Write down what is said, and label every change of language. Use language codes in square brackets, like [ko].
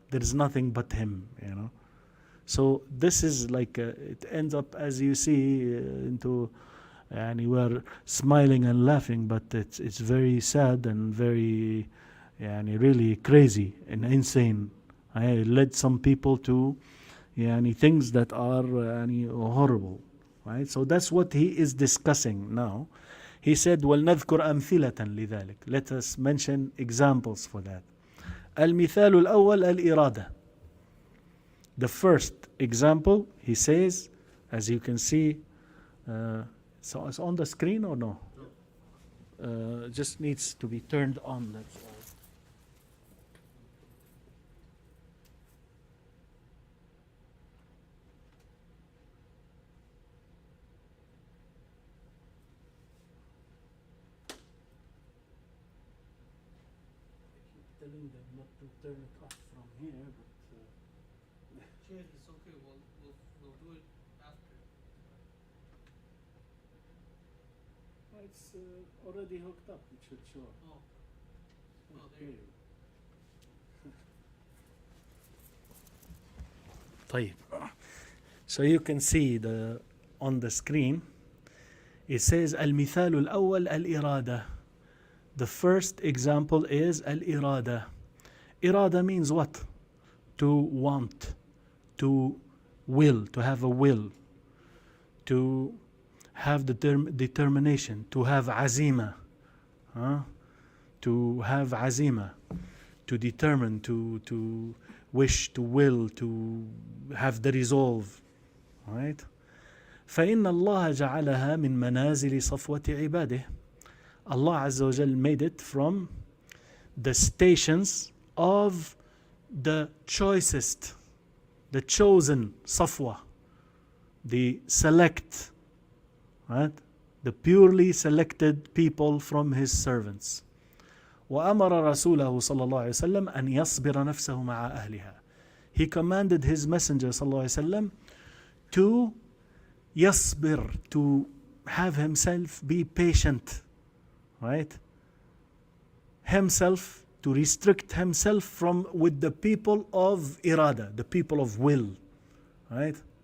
[en] There is nothing but him, So this is like, it ends up, as you see, into, we're smiling and laughing, but it's very sad and very, really crazy and insane. It led some people to, things that are horrible, right? So that's what he is discussing now. He said, [ar] وَلْنَذْكُرْ أَمْثِلَةً لِذَلِكَ. [en] Let us mention examples for that. [ar] الْمِثَالُ الْأَوَّلِ الْإِرَادَةِ. [en] The first example, he says, as you can see, so it's on the screen or no? Just needs to be turned on, that's all. Telling them not to turn it off from here, but it's okay. We'll do it after. it's already hooked up. It should show. Oh, there you go. [ar] طيب. [en] So you can see on the screen. It says [ar] المثال الأول الإرادة. [en] The first example is al-irada. Irada means what? To want, to will, to have a will, to have the determination, to have azima, to have azima, to determine, to wish, to will, to have the resolve, right? [ar] فإن الله جعلها من منازل صفوة عباده. [en] Allah Azza wa Jal made it from the stations of the choicest, the chosen Safwa, the select, right? The purely selected people from his servants. [ar] وأمر رسوله صلى الله عليه وسلم أن يصبر نفسه مع أهلها. [en] He commanded his messenger [ar] صلى الله عليه وسلم [en] to يصبر, to have himself be patient, right? Himself, to restrict himself with the people of irada, the people of will, right?